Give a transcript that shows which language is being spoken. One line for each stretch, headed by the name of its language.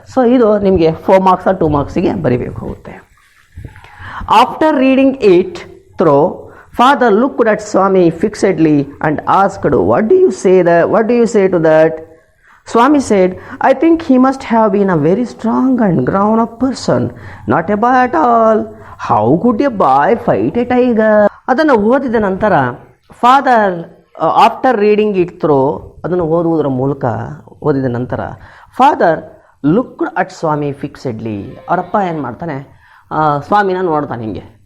Kannada: So ಇದು ನಿಮಗೆ 4 marks 2 ಮಾರ್ಕ್ಸಿಗೆ ಬರೀಬೇಕು ಹೋಗುತ್ತೆ.
English: After reading it through, father looked at Swami fixedly and asked, what do you say to that? Swami said, I think he must have been a very strong and grown up person, not a boy at all. How could a boy fight a tiger?
Kannada: ಅದನ್ನು ಓದಿದ ನಂತರ father
English: after reading it throw,
Kannada: ಅದನ್ನು ಓದಿದ ನಂತರ father
English: Looked at Swami fixedly.
Kannada: ಅವರಪ್ಪ ಏನು ಮಾಡ್ತಾನೆ? ಸ್ವಾಮಿನ ನೋಡ್ತಾನೆ ಹಿಂಗೆ.